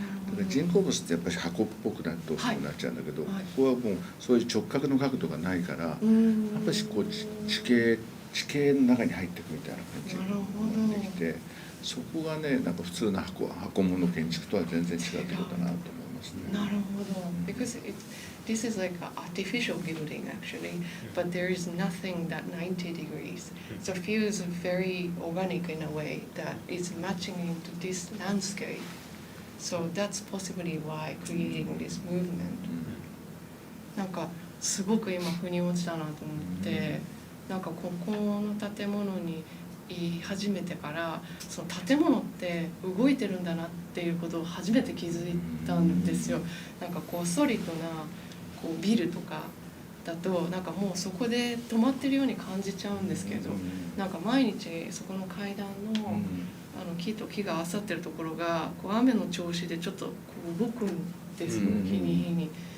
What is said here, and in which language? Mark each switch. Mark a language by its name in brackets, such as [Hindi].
[Japanese] だから人工物ってやっぱり箱っぽくどうしてもなっちゃうんだけど、ここはもうそういう直角の角度がないから、やっぱりこう地形の中に入っていくみたいな感じができて、そこがねなんか普通の箱物建築とは全然違うってことだなと思いますね。なるほど。 [English] Because this is like an artificial building actually, but there is nothing that 90 degrees. So it feels very organic in a way that is matching into this landscape. So that's possibly why creating this movement. [Japanese] なんかすごく今腑に落ちたなと思って、なんかここの建物に言い始めてからその建物って動いてるんだなっていうことを初めて気づいたんですよ。なんかこうソリッドなこうビルとかだとなんかもうそこで止まってるように感じちゃうんですけど、なんか毎日そこの階段の木と木が合わさってるところがこう雨の調子でちょっとこう動くんですよ、日に日に。